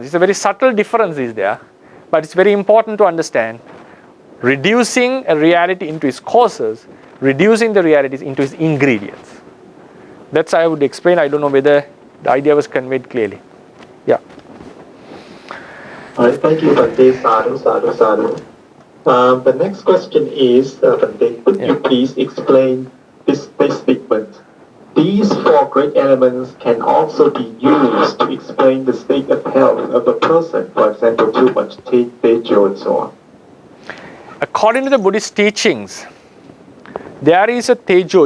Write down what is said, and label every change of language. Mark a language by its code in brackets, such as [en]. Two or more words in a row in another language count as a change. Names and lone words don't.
[en] It's a very subtle difference is there, but it's very important to understand. Reducing a reality into its causes, reducing the realities into its ingredients. That's how I would explain. I don't know whether the idea was conveyed clearly. Yeah. All right, thank you, Bhante. [pi] Sadhu, sadhu, sadhu. [en] The next question is, Bhante, could you please explain this statement? These four great elements can also be used to explain the state of health of a person, for example, too much tejo and so on. According to the Buddhist teachings, there is a tejo.